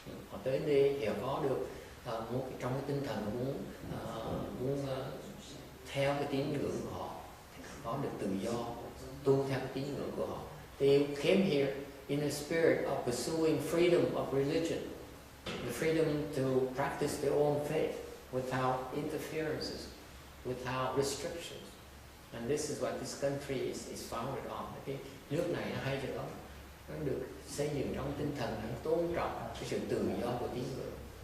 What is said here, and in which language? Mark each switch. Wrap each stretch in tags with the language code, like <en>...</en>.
<vi>Họ tới đây thì họ có được trong cái tinh thần muốn theo cái tín ngưỡng của họ, có được tự do, tu theo cái tín ngưỡng của họ.</vi> <en>They came here in a spirit of pursuing freedom of religion, the freedom to practice their own faith without interferences, without restrictions. And this is what this country is founded on.</en> <vi>Cái nước này nó hay cho đó, nó được xây dựng trong tinh thần nó tôn trọng cái sự tự do của tín ngưỡng.</vi>